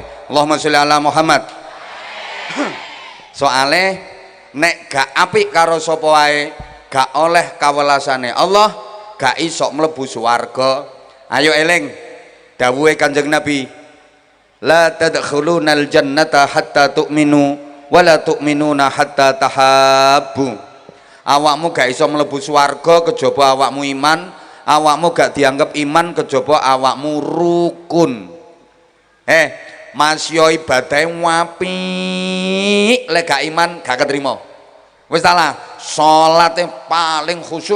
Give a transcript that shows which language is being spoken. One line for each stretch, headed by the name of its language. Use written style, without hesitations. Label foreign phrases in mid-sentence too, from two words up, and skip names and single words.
Arabic: اللهم صل على محمد.
Javanese: Soale nek gak apik karo sapa wae, gak oleh kawelasane Allah, gak iso mlebu swarga. Ayo eling dawuhe Kanjeng Nabi,
Arabic: لا تدخلون الجنة حتى تؤمنوا ولا تؤمنون حتى تحابوا.
Javanese: Awakmu gak iso mlebu swarga kejaba awakmu iman, awakmu gak dianggap iman kejaba awakmu rukun. Masya ibadah apik lek gak iman gak keterima. Wis salah, salatnya paling khusyuk.